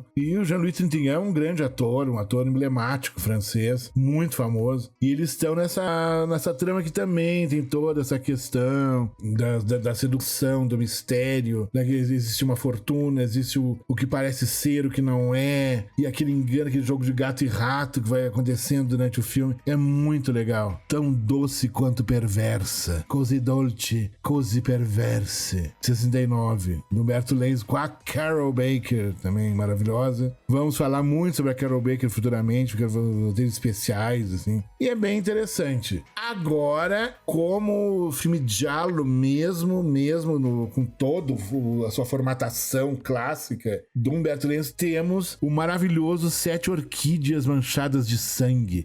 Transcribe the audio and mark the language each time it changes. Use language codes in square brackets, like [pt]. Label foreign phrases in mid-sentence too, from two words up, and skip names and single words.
[pt] E o Jean-Louis Trintignant é um grande ator, um ator emblemático francês, muito famoso, e eles estão nessa trama que também tem toda essa questão da sedução, do mistério, né? Existe uma fortuna, existe o que parece ser, o que não é, e aquele engano, aquele jogo de gato e rato que vai acontecendo durante o filme. É muito legal. Tão doce quanto perversa. [it] Così dolce, così perverse. [pt] 69. Humberto Lenzi com a Carol Baker, também maravilhosa. Vamos falar muito sobre a Carol Baker futuramente, porque vou ter especiais, assim. E é bem interessante. Agora, como filme giallo mesmo com todo a sua formatação clássica do Umberto Lenz, temos o maravilhoso Sete Orquídeas Manchadas de Sangue.